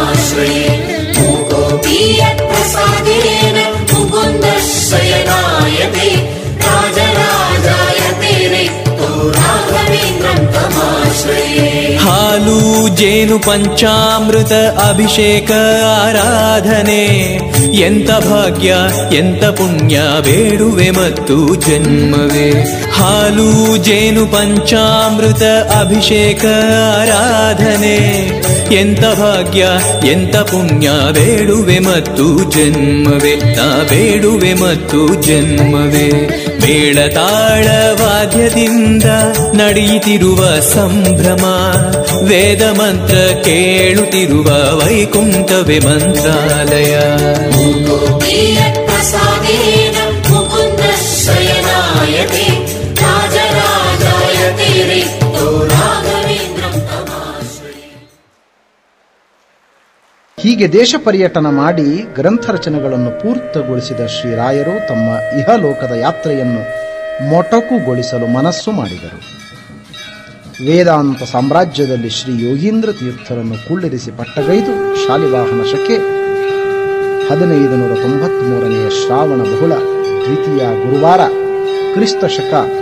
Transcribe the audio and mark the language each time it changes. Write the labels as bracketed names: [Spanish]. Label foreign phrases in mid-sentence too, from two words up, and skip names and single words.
[Sanskrit] तमाश्रये मूकोऽपि यत्प्रसादेन मुकुन्दशयनायते राजराजायते रिक्तो राघवेन्द्रं तमाश्रये [Kannada] ಹಾಲು ಜೇನು ಪಂಚಾಮೃತ ಅಭಿಷೇಕ ಆರಾಧನೆ ಎಂತ ಭಾಗ್ಯ ಎಂತ ಪುಣ್ಯ ಬೇಡುವೆ ಮತ್ತು ಜನ್ಮವೇ. ಹಾಲು ಜೇನು ಪಂಚಾಮೃತ ಅಭಿಷೇಕ ಆರಾಧನೆ ಎಂತ ಭಾಗ್ಯ ಎಂತ ಪುಣ್ಯ ಬೇಡುವೆ ಮತ್ತು ಜನ್ಮವೇ. ನಾ ಬೇಡುವೆ ಮತ್ತು ಜನ್ಮವೇ. ಮೇಳತಾಳ ವಾದ್ಯದಿಂದ ನಡೆಯುತ್ತಿರುವ ಸಂಭ್ರಮ, ವೇದ ಮಂತ್ರ ಕೇಳುತ್ತಿರುವ ವೈಕುಂಠವೇ ಮಂತ್ರಾಲಯ. [Sanskrit] प्रसादेन मुकुन्दशयनायते राजराजायते रिक्तो राघवेन्द्रं तमाश्रये. [Kannada] ಹೀಗೆ ದೇಶ ಪರ್ಯಟನ ಮಾಡಿ ಗ್ರಂಥ ರಚನೆಗಳನ್ನು ಪೂರ್ತಿಗೊಳಿಸಿದ ಶ್ರೀರಾಯರು ತಮ್ಮ ಇಹಲೋಕದ ಯಾತ್ರೆಯನ್ನು ಮೊಟಕುಗೊಳಿಸಲು ಮನಸ್ಸು ಮಾಡಿದರು. ವೇದಾಂತ ಸಾಮ್ರಾಜ್ಯದಲ್ಲಿ ಶ್ರೀ ಯೋಗೀಂದ್ರ ತೀರ್ಥರನ್ನು ಕುಳ್ಳಿರಿಸಿ ಪಟ್ಟಗೈದು ಶಾಲಿವಾಹನ ಶಕೆ 1593 ಶ್ರಾವಣ ಬಹುಳ ದ್ವಿತೀಯ ಗುರುವಾರ ಕ್ರಿಸ್ತ ಶಕ